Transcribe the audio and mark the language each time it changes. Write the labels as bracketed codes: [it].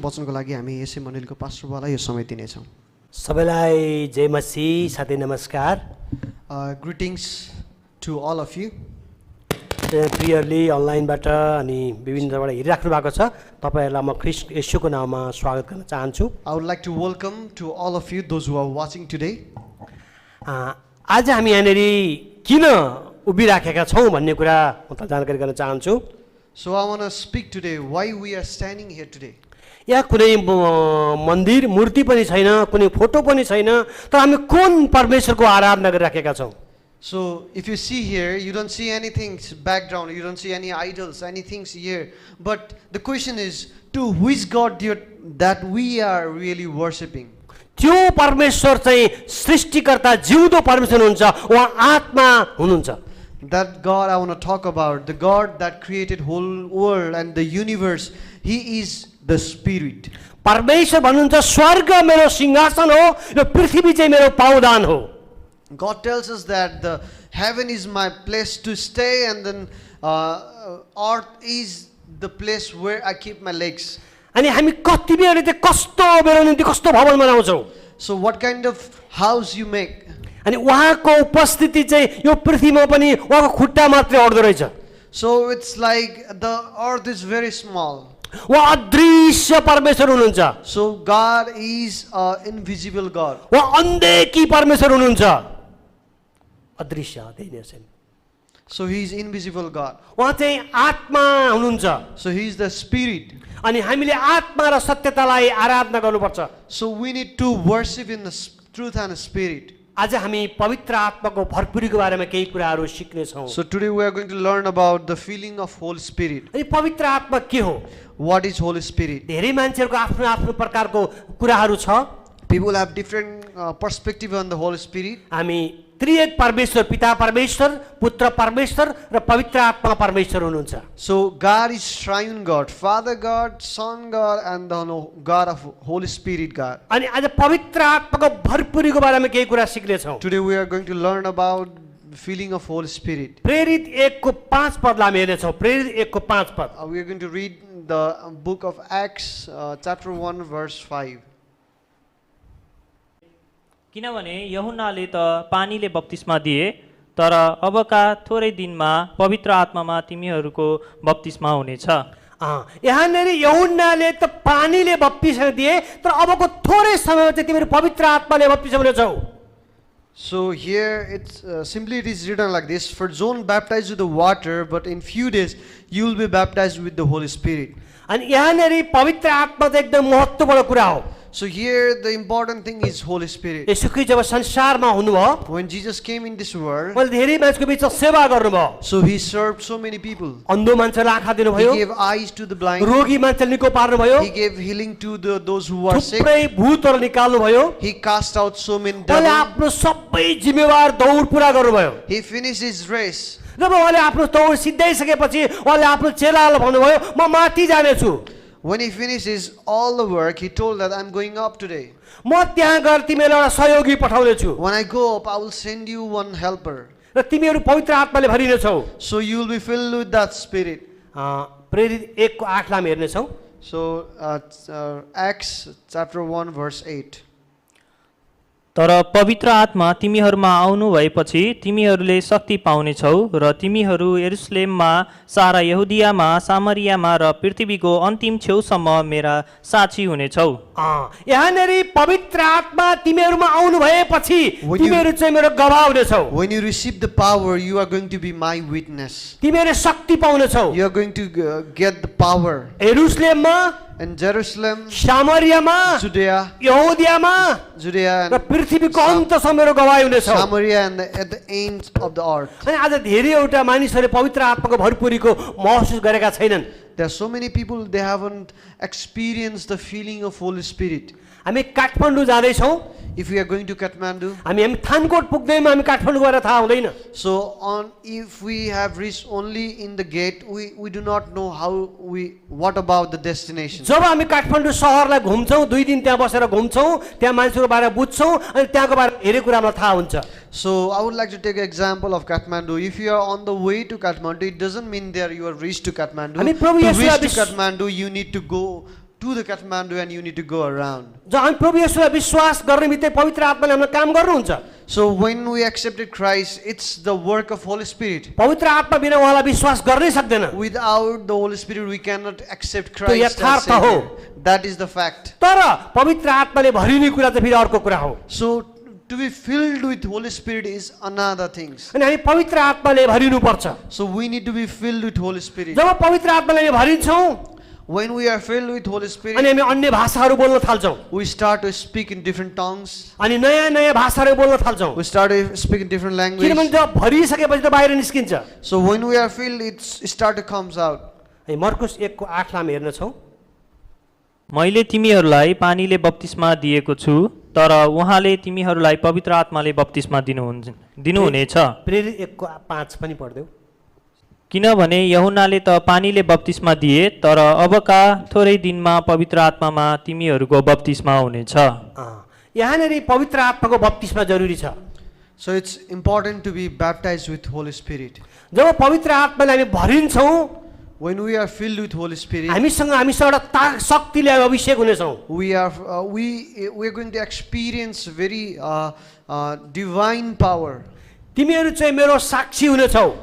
[ne] वचनको लागि हामी यसै मण्डलीको पास्टरबालाई यो समय दिनेछौँ। सबैलाई जय मसीह, साथै नमस्कार। [en] Greetings to all of you. [ne] प्रियरली अनलाइनबाट अनि विभिन्न जग्गाबाट हेरिराख्नु भएको छ, तपाईँहरूलाई म ख्रीष्ट येशूको नाममा स्वागत गर्न चाहन्छु। [en] I would like to welcome to all of you, those who are watching today. [ne] आज हामी यहाँनिर किन उभिराखेका छौँ भन्ने कुरा म त जानकारी गर्न चाहन्छु। [en] So I want to speak today why we are standing here today. [ne] यहाँ कुनै मन्दिर मूर्ति पनि छैन, कुनै फोटो पनि छैन, तर हामी कुन परमेश्वरको आराधना गरिराखेका छौँ। [en] So if you see here, you don't see anything background, you don't see any idols, anything here. But the question is, to which God that we are really worshipping? [ne] त्यो परमेश्वर चाहिँ सृष्टिकर्ता जिउँदो परमेश्वर हुनुहुन्छ, उहाँ आत्मा हुनुहुन्छ। [en] That God I want to talk about, the God that created whole world and the universe, He is the Spirit. [ne] परमेश्वर भन्नुहुन्छ स्वर्ग मेरो सिंहासन हो र पृथ्वी चाहिँ मेरो पाउदान हो। [en] God tells us that the heaven is my place to stay, and then earth is the place where I keep my legs. [ne] अनि हामी कति बेला चाहिँ कस्तो मेरो निम्ति कस्तो भवन बनाउँछौँ। [en] So what kind of house you make? [ne] अनि उहाँको उपस्थिति चाहिँ यो पृथ्वीमा पनि उहाँको खुट्टा मात्रै अड्दो रहेछ। [en] So it's like the earth is very small. [ne] उहाँ अदृश्य परमेश्वर हुनुहुन्छ। [en] So God is an invisible God. [ne] उहाँ अनदेखी परमेश्वर हुनुहुन्छ, अदृश्य देखिने। [en] So He is invisible God. [ne] उहाँ चाहिँ आत्मा हुनुहुन्छ। [en] So He is the Spirit. [ne] अनि हामीले आत्मा र सत्यतालाई आराधना गर्नुपर्छ। [en] So we need to worship in the truth and spirit. [ne] आज हामी पवित्र आत्माको भरपुरीको बारेमा केही कुराहरू सिक्नेछौँ। [en] So today we are going to learn about the feeling of Holy Spirit. [ne] अनि पवित्र आत्मा के हो? [en] What is Holy Spirit? [ne] धेरै मान्छेहरूको आफ्नो आफ्नो प्रकारको कुराहरू छ। [en] People have different perspective on the Holy Spirit. [ne] हामी त्रिएक परमेश्वर, पिता परमेश्वर, पुत्र परमेश्वर र पवित्र आत्मा परमेश्वर हुनुहुन्छ। [en] So God is triune God, Father God, Son God, and the God of Holy Spirit God. [ne] अनि आज पवित्र आत्माको भरपुरीको बारेमा केही कुरा सिक्नेछौँ। [en] Today we are going to learn about feeling of Holy Spirit. [ne] प्रेरित 1 को 5 पदलाई हामी हेर्नेछौँ। प्रेरित 1 को 5 पद। [en] We are going to read the book of Acts, chapter 1, verse 5. [ne] किनभने यूहन्नाले त पानीले बप्तिस्मा दिए तर अबका थोरै दिनमा पवित्र आत्मामा तिमीहरूको बप्तिस्मा हुनेछ। यहाँनिर यूहन्नाले त पानीले बप्तिस्मा दिए तर अबको थोरै समयमा चाहिँ तिमीहरू पवित्र आत्माले बप्तिस्मा हुनेछौ। [en] So here it's simply it is written like this: for John baptized with the water, but in few days you will be baptized with the Holy Spirit. [ne] अनि यहाँनिर पवित्र आत्मा चाहिँ एकदम महत्त्वपूर्ण कुरा हो। [en] So here the important thing is Holy Spirit. [ne] यसु ख्रीष्ट जब संसारमा हुनुभयो, [en] When Jesus came in this world, [ne] उहाँले धेरै मान्छेको बिचमा सेवा गर्नुभयो। [en] so he served so many people. [ne] अन्धो मान्छेलाई आँखा दिनुभयो, [en] He gave eyes to the blind. [ne] रोगी मान्छेलाई निको पार्नुभयो, [en] He gave healing to those who are sick. [ne] थुप्रै भूतहरू निकाल्नुभयो। [en] He cast out so many [ne] उहाँले [en] devils. [ne] आफ्नो सबै जिम्मेवार दौड पुरा गर्नुभयो। [en] He finished his race. [ne] जब उहाँले आफ्नो दौड सिद्धाइसकेपछि उहाँले आफ्नो चेलाहरूलाई भन्नुभयो, म माथि जानेछु। [en] When he finishes all the work, he told that I'm going up today. [ne] म त्यहाँ गएर तिमीलाई एउटा सहयोगी पठाउनेछु [en] When I go up, I will send you one helper. [ne] र तिमीहरू पवित्र आत्माले भरिनेछौ। [en] So you will be filled with that Spirit. [ne] प्रेरित 1 को 8 लाई हामी हेर्नेछौँ। [en] So Acts chapter 1 verse 8. [ne] तर पवित्र आत्मा तिमीहरूमा आउनु भएपछि तिमीहरूले शक्ति पाउनेछौ र तिमीहरू यरुशलेममा, सारा यहुदियामा, सामरियामा र पृथ्वीको अन्तिम छेउसम्म मेरा साक्षी हुनेछौ। यहाँनिर पवित्र आत्मा तिमीहरूमा आउनु भएपछि तिमीहरू चाहिँ मेरो गवाह हुनेछौ। [en] When you receive the power, you are going to be my witness. [ne] तिमीहरूले शक्ति पाउनेछौ। [en] You are going to get the power. [ne] यरुशलेममा, [en] In Jerusalem, [ne] सामरियामा, [en] Judea, [ne] यहुदियामा [en] Judea, [ne] र [en] and [ne] पृथ्वीको अन्तसम्म मेरो गवाह हुनेछौ। [en] Samaria, and at the ends of the earth. [ne] अनि आज धेरैवटा मानिसहरूले पवित्र आत्माको भरपुरीको महसुस गरेका छैनन्। [en] There are so many people, they haven't experienced the feeling of Holy Spirit. [ne] हामी काठमाडौँ जाँदैछौँ, [en] If we are going to Kathmandu, [ne] हामी थानकोट पुग्दैमा हामी काठमाडौँ गएर थाहा हुँदैन। [en] so if we have reached only in the gate, we do not know what about the destination. [ne] जब हामी काठमाडौँ सहरलाई घुम्छौँ, 2 दिन त्यहाँ बसेर घुम्छौँ, त्यहाँ मान्छेको बारे बुझ्छौँ अनि त्यहाँको बारे धेरै कुरा हामीलाई थाहा हुन्छ। [en] So I would like to take an example of Kathmandu. If you are on the way to Kathmandu, it doesn't mean that you are reached to Kathmandu. [ne] हामी प्रभु [en] To [ne] येशूलाई [en] reach to Kathmandu, you need to go to the Kathmandu and you need to go around. [ne] जब हामी प्रभु येशूलाई विश्वास गर्ने बित्तिकै पवित्र आत्माले हामीलाई काम गर्नुहुन्छ। [en] So when we accepted Christ, it's the work of Holy Spirit. [ne] पवित्र आत्मा बिना उहाँलाई विश्वास गर्नै सक्दैन। [en] Without the Holy Spirit, we cannot accept Christ as [ne] यथार्थ [en] Savior. [ne] हो। [en] That is the fact. [ne] तर पवित्र आत्माले भरिने कुरा चाहिँ फेरि अर्को कुरा हो। [en] So to be filled with Holy Spirit is another thing. [ne] अनि हामी पवित्र आत्माले भरिनु पर्छ। [en] So we need to be filled with Holy Spirit. [ne] जब पवित्र आत्माले भरिन्छौँ [en] When we are filled with Holy [ne] अनि [en] Spirit, [ne] हामी अन्य भाषाहरू बोल्न थाल्छौँ, [en] we start to speak in different tongues. [ne] अनि नयाँ नयाँ भाषाहरू बोल्न थाल्छौँ। [en] We start to speak in different [ne] किनभने [en] language. [ne] जब भरिसकेपछि त बाहिर निस्किन्छ। [en] So when we are filled, it start to comes out. [ne] मर्कुस 1 को 8 लाई हामी हेर्नेछौँ। मैले तिमीहरूलाई पानीले बप्तिस्मा दिएको छु तर उहाँले तिमीहरूलाई पवित्र आत्माले बप्तिस्मा दिनुहुनेछ। प्रेरित 1 को 5 पनि पढ्देऊ। किनभने यूहन्नाले त पानीले बप्तिस्मा दिए तर अबका थोरै दिनमा पवित्र आत्मामा तिमीहरूको बप्तिस्मा हुनेछ। यहाँनिर पवित्र आत्माको बप्तिस्मा जरुरी छ। [en] So it's important to be baptized with Holy Spirit. [ne] जब पवित्र आत्माले हामी भरिन्छौँ, [en] When we are filled with Holy Spirit, [ne] हामीसँग एउटा शक्तिले अभिषेक हुनेछौँ। [en] we are going to experience very divine power. [ne] तिमीहरू चाहिँ मेरो साक्षी हुनेछौ।